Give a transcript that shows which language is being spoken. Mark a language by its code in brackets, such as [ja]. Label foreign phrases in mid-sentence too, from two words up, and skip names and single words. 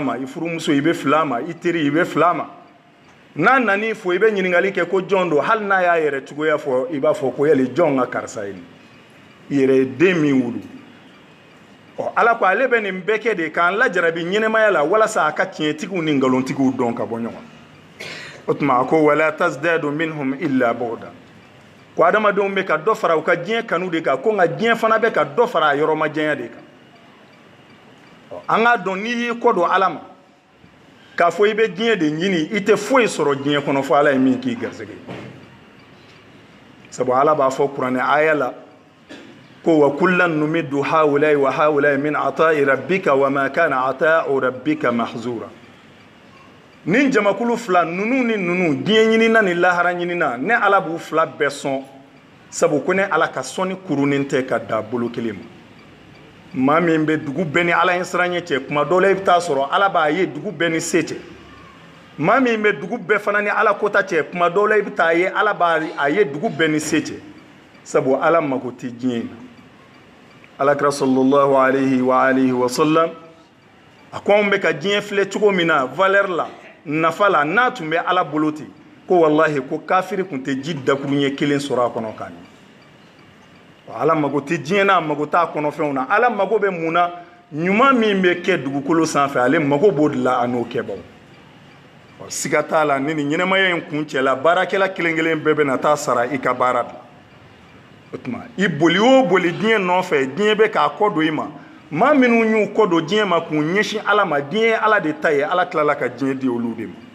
[bm] ma i furumuso i bɛ fili a ma i teri i bɛ fili a ma n'a nan'i fo i bɛ ɲininkali kɛ ko jɔn don hali n'a y'a yɛrɛ cogoya fɔ i b'a fɔ ko yali jɔn ka karisa ye i yɛrɛ ye den min wolo ala ko ale bɛ nin bɛɛ kɛ de k'an lajarabi ɲɛnɛmaya la walasa a ka tiɲɛtigiw ni nkalontigiw dɔn ka bɔ ɲɔgɔn o tuma a ko [ar] ولا تزدادوا منهم إلا بعدا [bm] ko adamadenw bɛ ka dɔ fara u ka diɲɛ kanu de kan ko nka diɲɛ fana bɛ ka dɔ fara a yɔrɔ ma janya de kan an k'a dɔn n'i y'i kɔ don ala ma k'a fɔ i bɛ diɲɛ de ɲini i tɛ foyi sɔrɔ diɲɛ kɔnɔ fɔ ala ye min k'i garisɛgɛ sabu ala b'a fɔ kuranɛ aya la ko [ar] وكلا نمد هؤلاء وهؤلاء من عطاء ربك وما كان عطاء ربك محظورا [bm] nin jamakulu fila nunu ni nunu diɲɛ ɲinina ni lahara ɲinina ne ala b'u fila bɛɛ sɔn sabu ko ne ala ka sɔnni kurunin tɛ ka da bolo kelen ma maa min bɛ dugu bɛɛ ni ala ɲɛ siran ɲɛ cɛ kuma dɔ la i bɛ taa sɔrɔ ala b'a ye dugu bɛɛ ni se cɛ maa min bɛ dugu bɛɛ fana ni ala kota cɛ kuma dɔ la i bɛ taa ye ala b'a ye dugu bɛɛ ni se cɛ sabu ala mago tɛ diɲɛ na alakira [ar] صلى الله عليه وآله وسلم [bm] a ko anw bɛ ka diɲɛ filɛ cogo min na valeur la nafa la n'a tun bɛ ala bolo ten ko wallahi ko kafiri tun tɛ ji dakuru ɲɛ kelen sɔrɔ a kɔnɔ k'a ɲɛ ala mago tɛ diɲɛ na mago t'a kɔnɔfɛnw na ala mago bɛ mun na ɲuman min bɛ kɛ dugukolo sanfɛ ale mago b'o de la a n'o kɛbaw siga t'a la ni nin ɲɛnamaya in kun cɛla baarakɛla kelen kelen bɛɛ bɛ na taa sara i ka baara la o tuma i boli o boli diɲɛ nɔfɛ diɲɛ bɛ k'a kɔ don i ma maa minnu y'u kɔ don diɲɛ ma k'u ɲɛsin ala ma diɲɛ ye ala de ta ye ala tilala ka diɲɛ di olu de ma